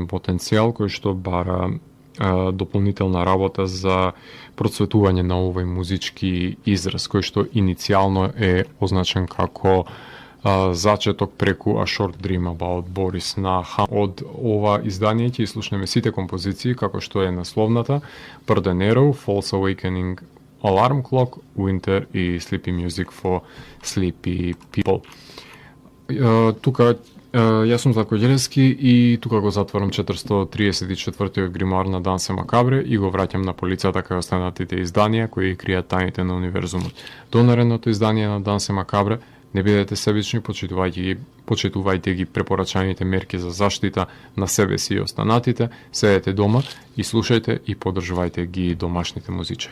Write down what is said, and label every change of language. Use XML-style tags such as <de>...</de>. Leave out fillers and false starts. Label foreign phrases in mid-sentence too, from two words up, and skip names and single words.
<mk>потенцијал кој што бара дополнителна работа за процветување на овој музички израз, кој што иницијално е означен како зачеток преку A Short Dream About Борис на од ова издание ќе слушнеме сите композиции како што е насловната Burden Arrow, False Awakening, Alarm Clock, Winter и Sleepy Music for Sleepy People. Тука јас сум Златко Ѓелевски и тука го затварам 434-тиот гримуар на Дансе Макабре и го враќам на полицата кај останатите изданија кои кријат тајните на универзумот. До наредното издание на Дансе Макабре не бидете себични, почитувајте ги препорачаните мерки за заштита на себе си и останатите, седете дома и слушајте и поддржувајте ги домашните музичари.</mk>